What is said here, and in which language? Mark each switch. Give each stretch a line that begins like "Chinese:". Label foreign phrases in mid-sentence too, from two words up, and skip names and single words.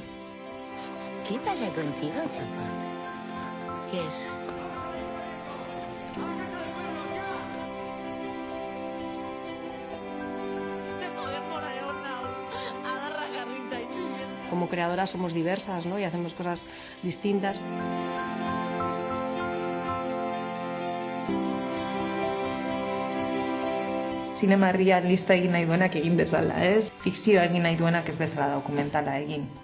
Spanish: ¿Qué pasa contigo, chico? ¿Qué es? Como creadoras somos diversas, ¿no? Y hacemos cosas distintas.
Basque: Zinema realista egin nahi duenak egin dezala, ez? Fikzioa egin nahi duenak ez dezala dokumentala egin.